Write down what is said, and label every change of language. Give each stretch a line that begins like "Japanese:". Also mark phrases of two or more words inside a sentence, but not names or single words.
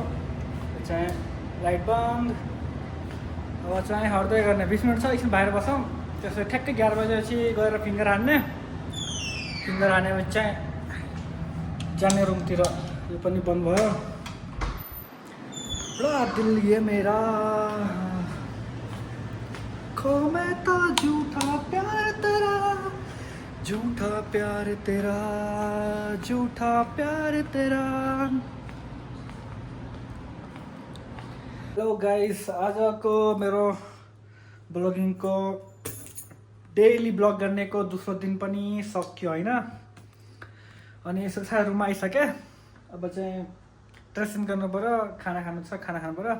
Nepali: चाहिँ लाइट बन्द। अब चाहिँ हट्दै गर्ने, 20 मिनट छ, एकछिन बाहिर बसौँ। त्यसपछि ठ्याक्कै 11 बजेपछि गएर फिङ्गर हान्ने। फिङ्गर हानेपछि चाहिँ जाने रुमतिर। यो पनि बन्द भयो।
Hindi: ल दिल ये मेरा आँखों में तो झूठा प्यार तेरा, झूठा प्यार तेरा, झूठा प्यार तेरा।
English: hello guys,
Nepali: आजको मेरो ब्लगिङको डेली ब्लग गर्नेको दोस्रो दिन पनि सक्यो होइन। अनि यसो छ रुममा आइसकेँ। अब चाहिँ ड्रेसिङ गर्नु पऱ्यो, खाना खानु छ, खाना खानु पऱ्यो।